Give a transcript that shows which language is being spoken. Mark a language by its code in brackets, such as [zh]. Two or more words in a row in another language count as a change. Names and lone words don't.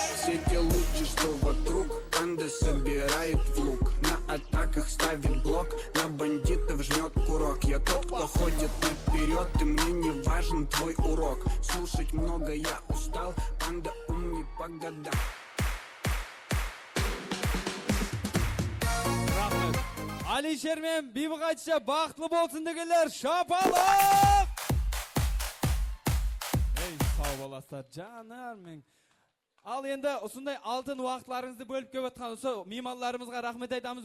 [ru] Все те лучи, что вокруг, банда собирает в лук. На атаках ставит блок, на бандитов жмет курок. Я тот, кто ходит наперед, и мне не важен твой урок. Слушать много я устал, банда умней по годам. [kk] Рахмет. Алишер мен Бибігатша бақытлы болсын дегендер, шапалақ! Ей, сау боласыздар, жанарым. Ал енді осындай алтын уақытларыңызды бөліп келіп жатқан осы меймандарымызға рахмет айтамыз.